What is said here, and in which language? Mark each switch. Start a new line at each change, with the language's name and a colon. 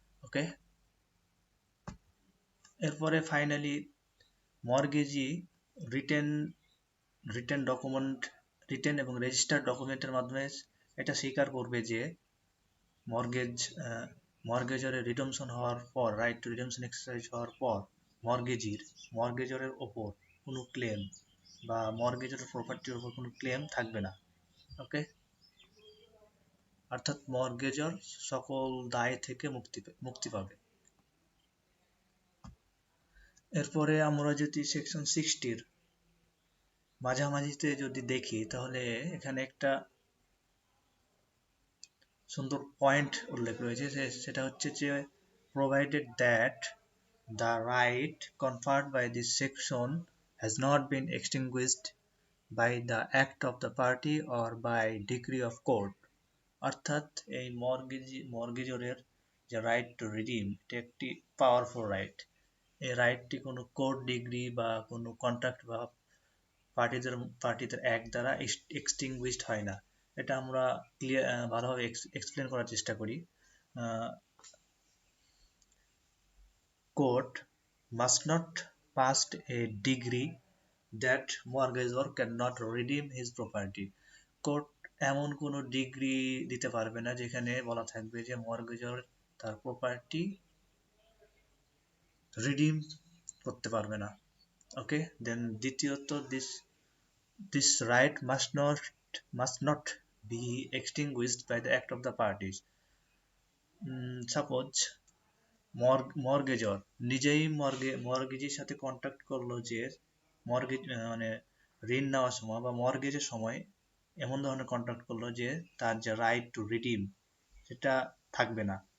Bangla: ওকে, এরপরে finally মর্গেজি written written document written এবং registered ডকুমেন্টের মাধ্যমে এটা স্বীকার করবে যে মর্গেজ মর্গেজরের রিডেমশন হওয়ার পর রাইট টু রিডেমশন এক্সারসাইজ হওয়ার পর মর্গেজরের ওপর কোনো ক্লেম বা মর্গেজরের প্রপার্টির ওপর কোনো ক্লেম থাকবে না। ওকে, অর্থাৎ মর্গেজর সকল দায় থেকে মুক্তি পাবে। এরপরে আমরা যদি সেকশন 60-র মাঝামাঝিতে যদি দেখি তাহলে এখানে একটা সুন্দর পয়েন্ট উল্লেখ রয়েছে, সেটা হচ্ছে যে
English: provided that the right conferred by this section has not been extinguished by the act of the party or by decree of court।
Bangla: অর্থাৎ এই মর্গেজরের যে রাইট টু রিডিম এটা একটি পাওয়ারফুল রাইট। এই রাইটটি কোনো কোর্ট ডিগ্রি বা কোনো কন্ট্রাক্ট বা পার্টিদের অ্যাক্ট দ্বারা এক্সটিংগুইশড হয় না। এটা আমরা ভালোভাবে এক্সপ্লেন করার চেষ্টা করি।
English: Court must not pass a decree that mortgagor cannot redeem his property। Court
Bangla: এমন কোনো ডিগ্রি দিতে পারবে না যেখানে বলা থাকবে যে মর্গেজর তার প্রপার্টি রিডিম করতে পারবে না।
English: Okay, then দ্বিতীয়ত, this right must not be extinguished by the act of the parties.
Bangla: Suppose মর্গেজর নিজেই মর্গেজের সাথে কন্ট্যাক্ট করলো যে মর্গেজ মানে ঋণ নেওয়ার সময় বা মর্গেজের সময় এমন ধরনের কন্ট্যাক্ট করলো যে তার যে রাইট টু রিডিম সেটা থাকবে না।